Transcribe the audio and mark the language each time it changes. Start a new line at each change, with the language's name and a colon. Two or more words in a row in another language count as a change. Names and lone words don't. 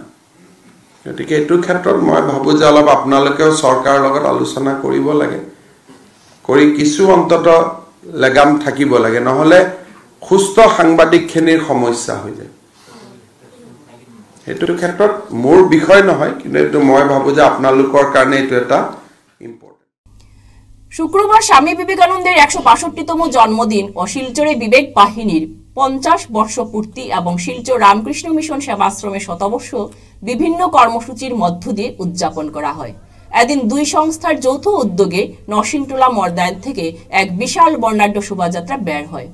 Assamese: গতিকে এইটো ক্ষেত্ৰত মই ভাবো যে অলপ আপোনালোকেও চৰকাৰৰ লগত আলোচনা কৰিব লাগে, কৰি কিছু অন্তত লেগাম থাকিব লাগে, নহ'লে সুস্থ সাংবাদিকখিনিৰ সমস্যা হৈ যায়। এইটো ক্ষেত্ৰত মোৰ বিষয় নহয়, কিন্তু এইটো মই ভাবো যে আপোনালোকৰ কাৰণে এইটো এটা ইম্পৰ্টেণ্ট।
Bangla: শুক্রবার স্বামী বিবেকানন্দের 165তম জন্মদিন ও শিলচরে বিবেক বাহিনীর 50 বর্ষ পূর্তি এবং শিলচর রামকৃষ্ণ মিশন সেবাশ্রমের শতবর্ষ বিভিন্ন কর্মসূচির মধ্য দিয়ে উদযাপন করা হয়। এদিন দুই সংস্থার যৌথ উদ্যোগে নরসিংটোলা মর্দায়ন থেকে এক বিশাল বর্ণাঢ্য শোভাযাত্রা বের হয়।